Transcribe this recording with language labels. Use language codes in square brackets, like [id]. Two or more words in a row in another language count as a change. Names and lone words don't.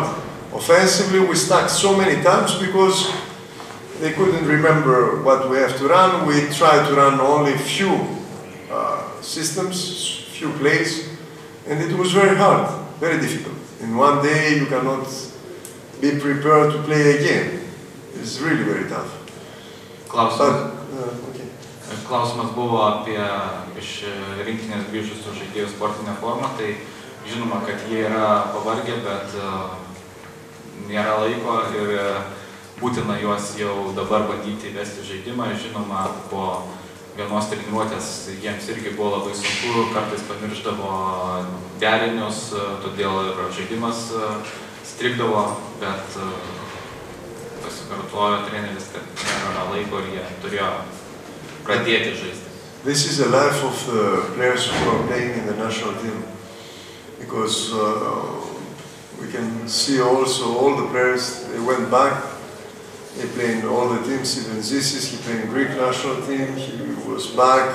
[en] Offensively, we stuck so many times because they couldn't remember what we have to run. We tried to run only few systems, few plays, and it was very hard, very difficult. In one day you cannot be prepared to play again. It's really very tough. [lt] Klausimas, [en] Okay. [lt] klausimas buvo apie iš rinktinės grįžusių žaidėjų sportinę formą, tai žinoma, kad jie yra pavargę, bet nėra laiko ir būtina juos jau dabar bandyti įvesti žaidimą. Žinoma, po vienos treniruotės jiems irgi buvo labai sunku, kartais pamiršdavo derinius, todėl ir žaidimas strigdavo, bet pasikartojo treneris, kad nėra laiko ir jie turėjo pradėti žaisti. [en] This is the life of the players who are playing in the national team, because we can see also all the players, they went back, they played in all the teams, even Zisis, he played in Greek national team, he was back.